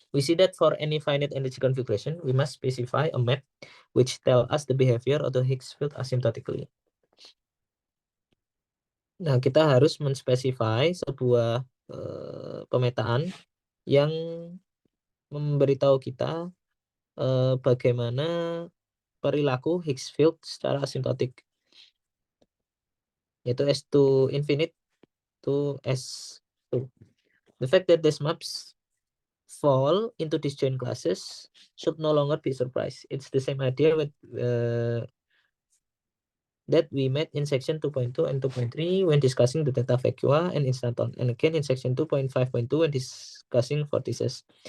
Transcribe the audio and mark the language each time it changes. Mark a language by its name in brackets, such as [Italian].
[English] We see that for any finite energy configuration, we must specify a map which tell us the behavior of the Higgs field asymptotically. [Indonesian] Nah, kita harus menspesify sebuah pemetaan yang memberitahu kita bagaimana perilaku Higgs field secara asymptotik, yaitu S2 infinite to S2. [English] The fact that these maps fall into disjoint classes should no longer be surprise. It's the same idea with that we met in section 2.2 and 2.3 when discussing the data vacua and instanton, and again in section 2.5.2 when discussing vortices.